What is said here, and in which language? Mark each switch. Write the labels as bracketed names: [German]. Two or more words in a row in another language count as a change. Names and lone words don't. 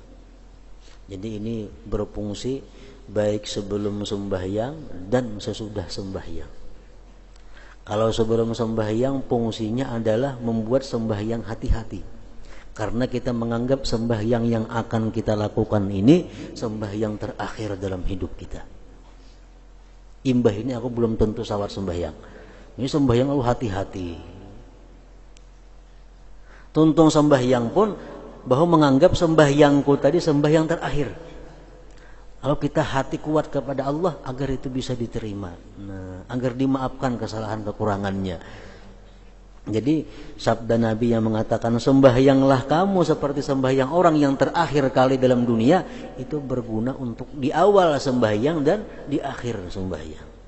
[Indonesian] Jadi ini berfungsi baik sebelum sembahyang dan sesudah sembahyang. Kalau sebelum sembahyang fungsinya adalah membuat sembahyang hati-hati. Karena kita menganggap sembahyang yang akan kita lakukan ini sembahyang terakhir dalam hidup kita. [Banjar] Imbah ini aku belum tentu sawat sembahyang. Ini sembahyang lalu hati-hati. Tuntung sembahyang pun bahwa menganggap sembahyangku tadi sembahyang terakhir. [Indonesian] Kalau kita hati kuat kepada Allah agar itu bisa diterima, nah, agar dimaafkan kesalahan kekurangannya. Jadi sabda Nabi yang mengatakan sembahyanglah kamu seperti sembahyang orang yang terakhir kali dalam dunia, itu berguna untuk di awal sembahyang dan di akhir sembahyang.